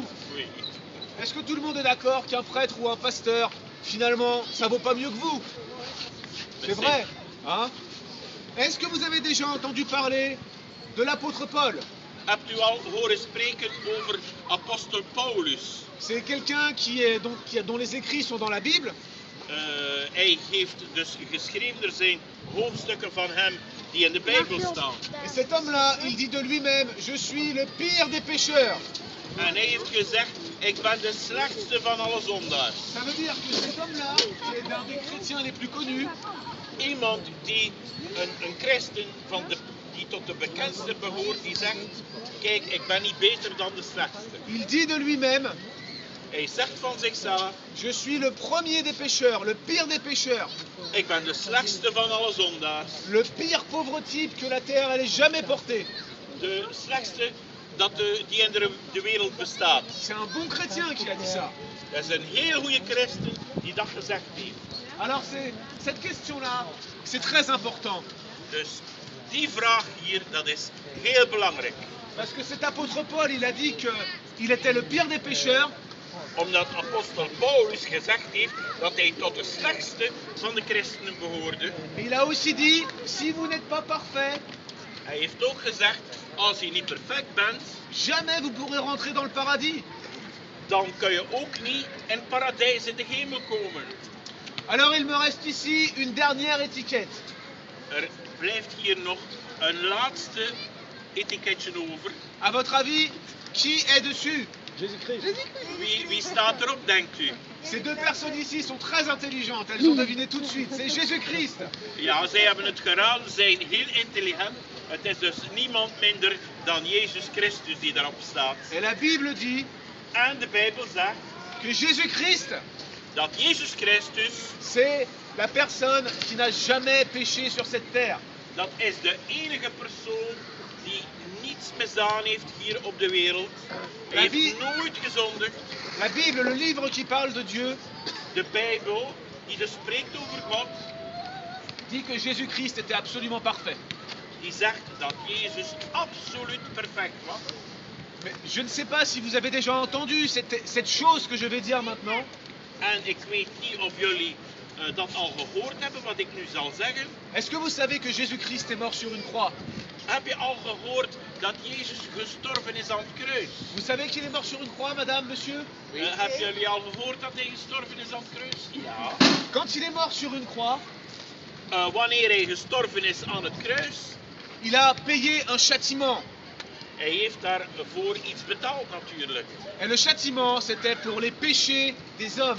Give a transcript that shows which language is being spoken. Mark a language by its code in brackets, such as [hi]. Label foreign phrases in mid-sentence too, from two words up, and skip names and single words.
[fr] Oui. est-ce que tout le monde est d'accord qu'un prêtre ou un pasteur, finalement, ça vaut pas mieux que vous? C'est vrai, hein? Est-ce que vous avez déjà entendu parler de l'apôtre Paul? [nl] Hebt u al horen spreken over apostel Paulus? [fr] C'est quelqu'un dont les écrits sont dans la Bible. [nl] Hij heeft dus geschreven, er zijn hoofdstukken van hem die in de Bijbel staan. [fr] Et cet homme-là, il dit de lui-même, je suis le pire des pécheurs. [nl] En hij heeft gezegd, ik ben de slechtste van alle zondaars. [fr] Ça veut dire que cet homme-là, qui est l'un des chrétiens les plus connus, [nl] Iemand die, een christen die tot de bekendste behoort, die zegt, kijk, ik ben niet beter dan de slechtste. [fr] il dit de lui-même, [nl] Hij zegt van zichzelf, [fr] je suis le premier des pécheurs, le pire des pécheurs, [nl] ik ben de slechtste van alle zondaars. [fr] le pire pauvre type que la terre ait jamais porté. [nl] De slechtste die in de wereld bestaat. [fr] C'est un bon chrétien qui a dit ça. [nl] Dat is een heel goede christen die dat gezegd heeft. [fr] Alors cette question-là, c'est très important. [nl] Dus die vraag hier, dat is heel belangrijk. [fr] Parce que cet apôtre Paul, il a dit qu'il était le pire des pécheurs, [nl] Omdat apostel Paulus gezegd heeft dat hij tot de slechtste van de christenen behoorde. [fr] mais il a aussi dit, si vous n'êtes pas parfait, [nl] Hij heeft ook gezegd, als je niet perfect bent, [fr] jamais vous pourrez rentrer dans le paradis. [nl] dan kun je ook niet in het paradijs in de hemel komen. [fr] Alors il me reste ici une dernière étiquette. [nl] Er blijft hier nog een laatste etiketje over. [fr] À votre avis, qui est dessus? Jésus-Christ. [nl] Wie staat erop, denkt u? [fr] Ces deux personnes ici sont très intelligentes, elles ont deviné tout de suite, c'est Jésus-Christ. [nl] Ja, zij hebben het geraden, zij zijn heel intelligent. Het is dus niemand minder dan Jezus Christus die daarop staat. [fr] Et la Bible dit [nl] En de Bijbel zegt [fr] que Jésus-Christ, [nl] dat Jezus Christus, [fr] c'est la personne qui n'a jamais péché sur cette terre. [nl] dat is de enige persoon die niets misdaan heeft hier op de wereld. Hij heeft nooit gezondigd. [fr] La Bible, le livre qui parle de Dieu, [nl] De Bijbel, die dus spreekt over God, [fr] dit que Jésus-Christ était absolument parfait. [nl] die zegt dat Jezus absoluut perfect was. [fr] Mais je ne sais pas si vous avez déjà entendu cette chose que je vais dire maintenant. [nl] En ik weet niet of jullie dat al gehoord hebben, wat ik nu zal zeggen? [fr] Est-ce que vous savez que Jésus-Christ est mort sur une croix? [nl] Heb je al gehoord dat Jezus gestorven is aan het kruis? [fr] Vous savez qu'il est mort sur une croix, madame, monsieur? [nl] Hebben jullie al gehoord dat hij gestorven is aan het kruis? Ja. [fr] Quand il est mort sur une croix, [nl] Wanneer hij gestorven is aan het kruis, [fr] il a payé un châtiment. [nl] hij heeft daarvoor iets betaald natuurlijk. [fr] Et le châtiment, c'était pour les péchés des hommes.